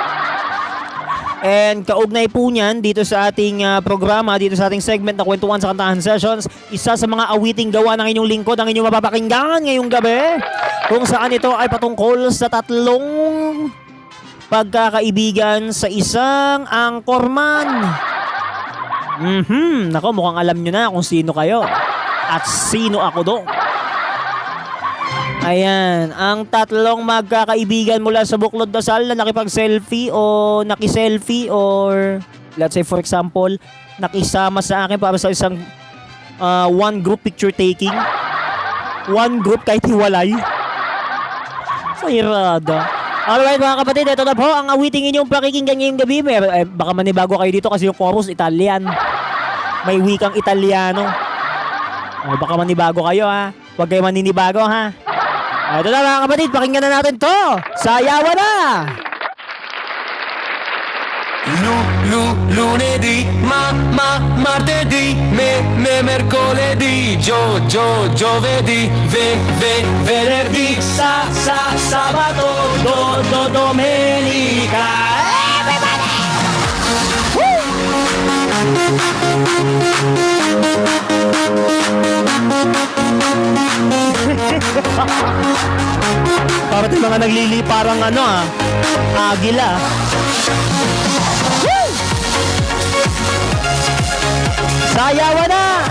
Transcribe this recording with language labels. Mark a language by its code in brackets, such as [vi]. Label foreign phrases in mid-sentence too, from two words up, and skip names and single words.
[tl] And kaugnay po niyan dito sa ating programa, dito sa ating segment na kwentuhan sa kantahan sessions, isa sa mga awiting gawa ng inyong lingkod ang inyong mapapakinggan ngayong gabi, kung saan ito ay patungkol sa tatlong pagkakaibigan sa isang angkorman. Nako, mukhang alam nyo na kung sino kayo at sino ako do. Ayan, ang tatlong magkakaibigan mula sa Buklod Dasal na nakipag-selfie o naki-selfie [en] or let's say for example, [tl] nakisama sa akin para sa isang [en] one group picture taking. One group [tl] kahit hiwalay. So, irada. Alright mga kapatid, ito na po ang awiting inyong pakikinggan ngayong gabi. Baka manibago kayo dito kasi yung chorus Italian. May wikang Italiano. Baka manibago kayo ha. Huwag kayo maninibago ha. Ito na mga kapatid, pakinggan na natin to. Sayawan na! [it] Lunedì, martedì, mercoledì, giovedì, venerdì, sabato, domenica. [tl] Parang mga naglili parang agila. Woo! Sayawan na!